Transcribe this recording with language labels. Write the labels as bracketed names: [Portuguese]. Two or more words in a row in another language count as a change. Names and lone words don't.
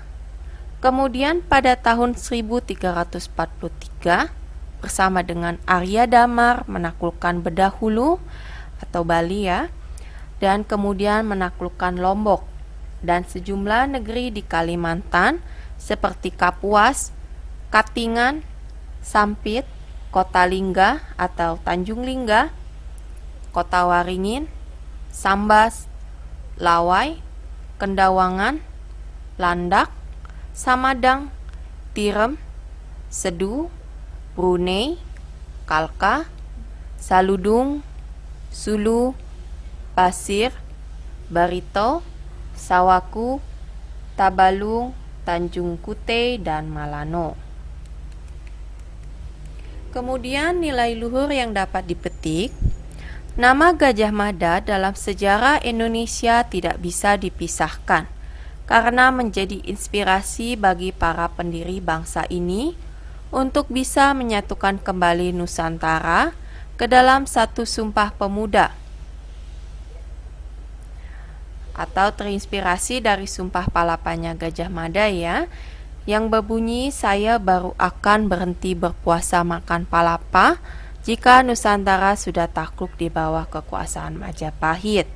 [Indonesian] Kemudian pada tahun 1343 bersama dengan Arya Damar menaklukkan Bedahulu atau Bali dan kemudian menaklukkan Lombok dan sejumlah negeri di Kalimantan seperti Kapuas, Katingan, Sampit, Kota Lingga atau Tanjung Lingga, Kota Waringin, Sambas, Lawai, Kendawangan, Landak, Samadang, Tirem, Sedu, Brunei, Kalka, Saludung, Sulu, Pasir, Barito, Sawaku, Tabalung, Tanjung Kute, dan Malano. Kemudian nilai luhur yang dapat dipetik. Nama Gajah Mada dalam sejarah Indonesia tidak bisa dipisahkan. karena menjadi inspirasi bagi para pendiri bangsa ini untuk bisa menyatukan kembali Nusantara ke dalam satu sumpah pemuda, atau terinspirasi dari sumpah palapanya Gajah Mada ya, yang berbunyi, saya baru akan berhenti berpuasa makan palapa jika Nusantara sudah takluk di bawah kekuasaan Majapahit.